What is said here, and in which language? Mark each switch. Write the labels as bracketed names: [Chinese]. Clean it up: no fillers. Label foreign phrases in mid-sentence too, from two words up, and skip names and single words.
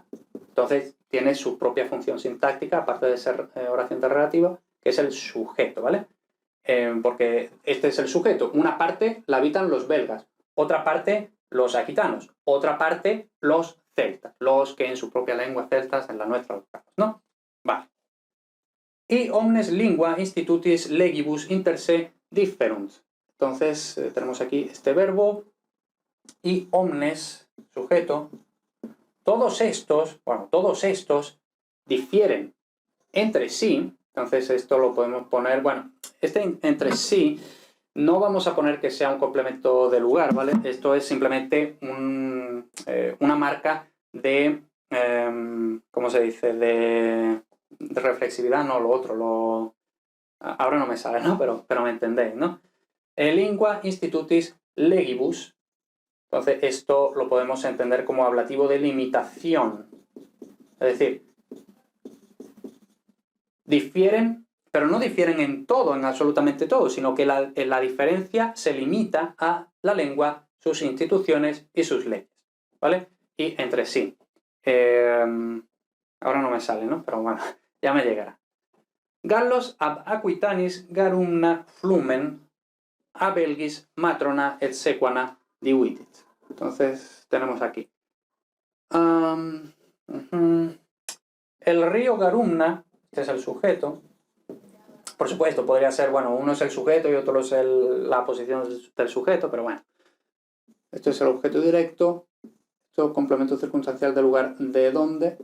[Spanish] Entonces tiene su propia función sintáctica, aparte de ser oración de relativo, que es el sujeto, ¿vale? Porque este es el sujeto. Una parte la habitan los belgas, otra parte los aquitanos, otra parte los celtas, los que en su propia lengua celtas, en la nuestra, ¿no? Vale. [Latin] Y omnes lingua institutis legibus inter se differunt. [Spanish] Entonces tenemos aquí este verbo y omnes, sujeto. Todos estos difieren entre sí. Entonces esto lo podemos poner, bueno, este entre sí no vamos a poner que sea un complemento de lugar, ¿vale? Esto es simplemente una marca de, ¿cómo se dice? De reflexividad, no, lo otro, ahora no me sale, ¿no? Pero me entendéis, ¿no? [Latin] Lingua institutis legibus. [Spanish] Entonces esto lo podemos entender como ablativo de limitación. Es decir, difieren, pero no difieren en todo, en absolutamente todo, sino que la diferencia se limita a la lengua, sus instituciones y sus leyes, ¿vale? Y entre sí. Ahora no me sale, ¿no? Pero bueno, ya me llegará. [Latin] Gallos ab aquitanis garumna flumen, a belgis matrona et sequana divitit. [Spanish] Entonces tenemos aquí. El río Garumna, este es el sujeto, Por supuesto, podría ser, bueno, uno es el sujeto y otro es la posición del sujeto, pero bueno. Esto es el objeto directo, esto es complemento circunstancial del lugar de donde.